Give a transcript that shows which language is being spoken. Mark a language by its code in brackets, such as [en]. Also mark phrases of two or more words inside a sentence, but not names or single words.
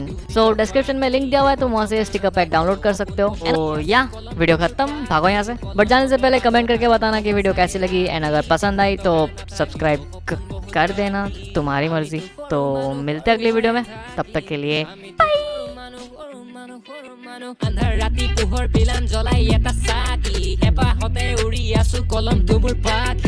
[hi] सो डिस्क्रिप्शन में लिंक दिया हुआ है, तुम वहाँ से स्टिकर पैक डाउनलोड कर सकते हो। तो या वीडियो खत्म, भागो यहाँ से। बट जाने से पहले कमेंट करके बताना कि वीडियो कैसी लगी एंड अगर पसंद आई तो सब्सक्राइब कर देना, तुम्हारी मर्जी। तो मिलते हैं अगली वीडियो में, तब तक के लिए [as] আন্ধাৰ ৰাতি পোহৰ বিলান জ্বলাই এটা চাকি হেঁপাহতে উৰি আছো কলম দুবোৰ পাখি